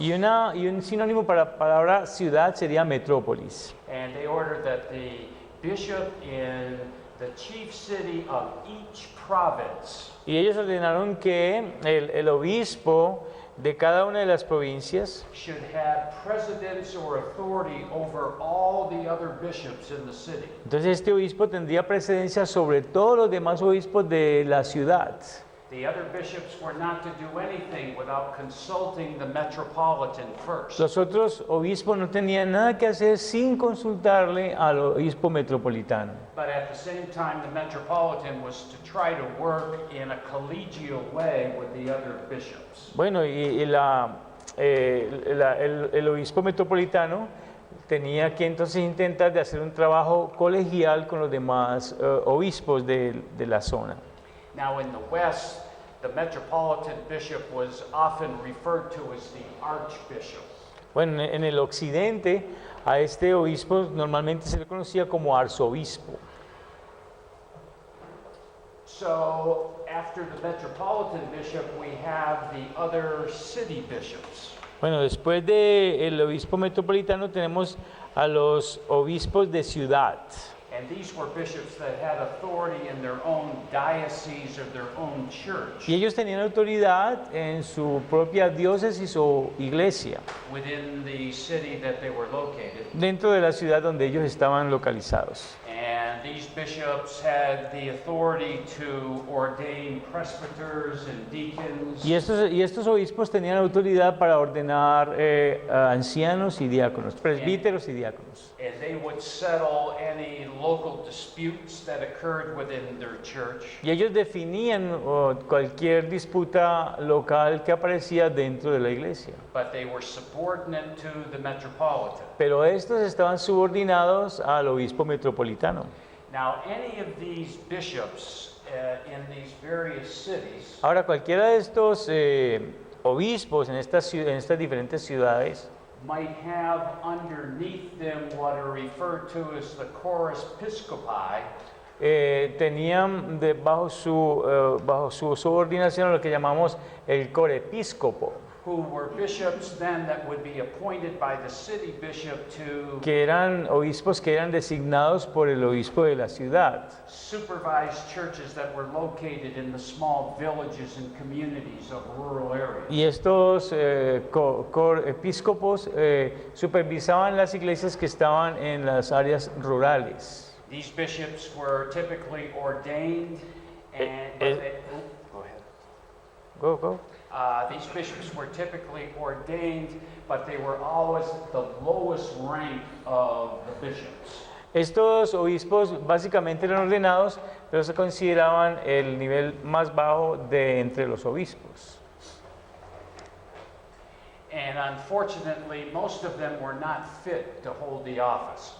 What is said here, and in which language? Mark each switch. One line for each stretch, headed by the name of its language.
Spanish: y un sinónimo para la palabra ciudad sería metrópolis.
English: And they ordered that the bishop in the chief city of each province
Spanish: Y ellos ordenaron que el obispo de cada una de las provincias
English: should have precedence or authority over all the other bishops in the city.
Spanish: entonces este obispo tendría precedencia sobre todos los demás obispos de la ciudad.
English: The other bishops were not to do anything without consulting the metropolitan first.
Spanish: Los otros obispos no tenían nada que hacer sin consultarle al obispo metropolitano.
English: But at the same time, the metropolitan was to try to work in a collegial way with the other bishops.
Spanish: Bueno, y el obispo metropolitano tenía que entonces intentar de hacer un trabajo colegial con los demás obispos de la zona.
English: Now, in the West, the metropolitan bishop was often referred to as the archbishop.
Spanish: Bueno, en el occidente a este obispo normalmente se le conocía como arzobispo.
English: So, after the metropolitan bishop, we have the other city bishops.
Spanish: Bueno, después del obispo metropolitano tenemos a los obispos de ciudad.
English: And these were bishops that had authority in their own diocese or their own church
Spanish: Y ellos tenían autoridad en su propia diócesis o iglesia,
English: within the city that they were located.
Spanish: dentro de la ciudad donde ellos estaban localizados.
English: And these bishops had the authority to ordain presbyters and deacons.
Spanish: Y estos obispos tenían autoridad para ordenar a ancianos y diáconos, presbíteros y diáconos.
English: And they would settle any local disputes that occurred within their church.
Spanish: Y ellos definían cualquier disputa local que aparecía dentro de la iglesia.
English: But they were subordinate to the metropolitan.
Spanish: Pero estos estaban subordinados al obispo metropolitano.
English: Now, any of these bishops in these various cities
Spanish: Ahora, cualquiera de estos obispos en estas diferentes ciudades
English: might have underneath them what are referred to as the chorus episcopi,
Spanish: tenían bajo su subordinación lo que llamamos el corepiscopo,
English: who were bishops then that would be appointed by the city bishop to
Spanish: que eran obispos que eran designados por el obispo de la ciudad.
English: supervise churches that were located in the small villages and communities of rural areas.
Spanish: Y estos episcopos supervisaban las iglesias que estaban en las áreas rurales.
English: These bishops were typically ordained and Eh, go ahead. Go. These bishops were typically ordained, but they were always the lowest rank of the bishops.
Spanish: Estos obispos básicamente eran ordenados, pero se consideraban el nivel más bajo de entre los obispos.
English: And unfortunately, most of them were not fit to hold the office.